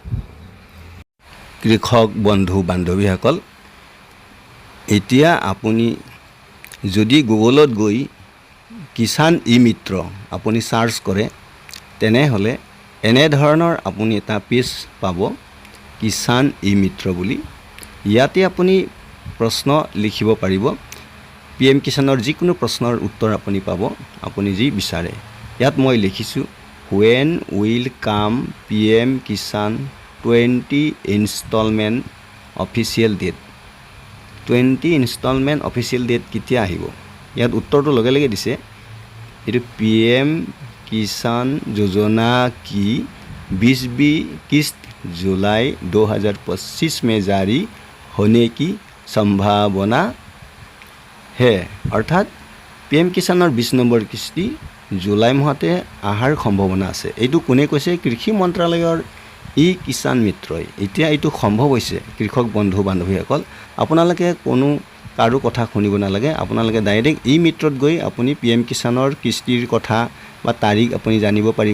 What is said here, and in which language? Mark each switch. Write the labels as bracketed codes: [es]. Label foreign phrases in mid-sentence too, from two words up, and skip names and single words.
[as] কৃষক বন্ধু বান্ধৱীসকল এতিয়া আপুনি যদি গুগলত গৈ কিষাণ ই-মিত্ৰ আপুনি চাৰ্চ কৰে তেনেহ'লে এনেধৰণৰ আপুনি এটা পেজ পাব কিষাণ ই-মিত্ৰ বুলি। ইয়াতে আপুনি প্ৰশ্ন লিখিব পাৰিব। PM কিষাণৰ যিকোনো প্ৰশ্নৰ উত্তৰ আপুনি পাব আপুনি যি বিচাৰে। ইয়াত মই লিখিছোঁ [en] when will come PM Kisan 20 installment official date. [as] 20 ইনষ্টলমেণ্ট অফিচিয়েল ডেট কেতিয়া আহিব ইয়াত উত্তৰটো লগে লগে দিছে। এইটো [hi] PM किसान योजना की 20वीं किस्त जुलाई 2025 में जारी होने की संभावना है। [as] অৰ্থাৎ PM কিষাণৰ 20 নম্বৰ কিস্তি জুলাই মাহতে অহাৰ সম্ভাৱনা আছে। এইটো কোনে কৈছে? কৃষি মন্ত্ৰালয়ৰ কিষাণ মিত্ৰই। এতিয়া এইটো সম্ভৱ হৈছে কৃষক বন্ধু বান্ধৱীসকল। আপোনালোকে কোনো কাৰো কথা শুনিব নালাগে। আপোনালোকে ডাইৰেক্ট ই-মিত্ৰত গৈ আপুনি PM কিষাণৰ কিস্তিৰ কথা বা তাৰিখ আপুনি জানিব পাৰিব।